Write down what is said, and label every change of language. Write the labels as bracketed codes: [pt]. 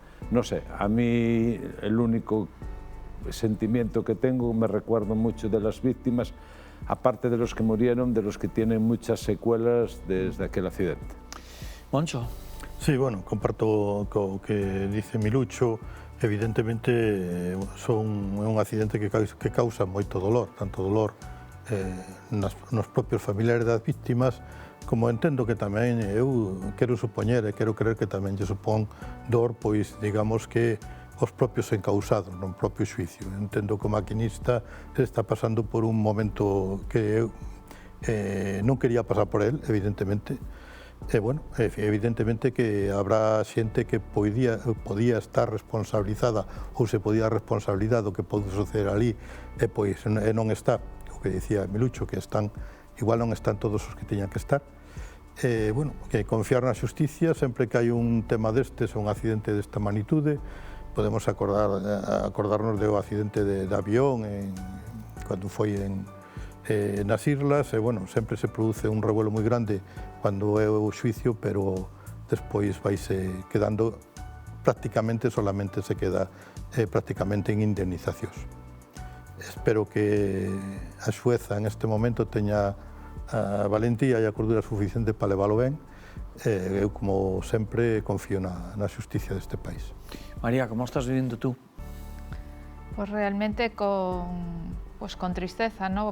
[es] No sé, a mí el único sentimiento que tengo, me recuerdo mucho de las víctimas, aparte de los que murieron, de los que tienen muchas secuelas desde aquel accidente. Moncho. [gl] Sí, bueno, comparto co que dice Milucho. Evidentemente é un accidente que causa moito dolor, tanto dolor nos propios familiares das víctimas, como entendo que tamén eu quero supoñer e quero creer que tamén lle supón dor, pois digamos que os propios encausados no propio xuicio. Entendo que o maquinista está pasando por un momento que eu non quería pasar por él, evidentemente. Bueno, evidentemente que habrá xente que podía estar responsabilizada ou se podía responsabilizar do que pode suceder ali e pois non está, o que dicía Milucho, que igual non están todos os que teñan que estar. Bueno, que confiar na xusticia sempre que hai un tema destes, un accidente desta magnitude. Podemos acordarnos do accidente de avión cando foi nas islas, e bueno, sempre se produce un revuelo moi grande cando é o xuicio, pero despois vaise quedando prácticamente, solamente se queda prácticamente en indemnizacións. Espero que a xueza en este momento teña a valentía e a cordura suficiente para leválo ben. Eu, como sempre, confío na xusticia deste país. [es] María, ¿cómo estás viviendo tú? Pues realmente con tristeza, ¿no?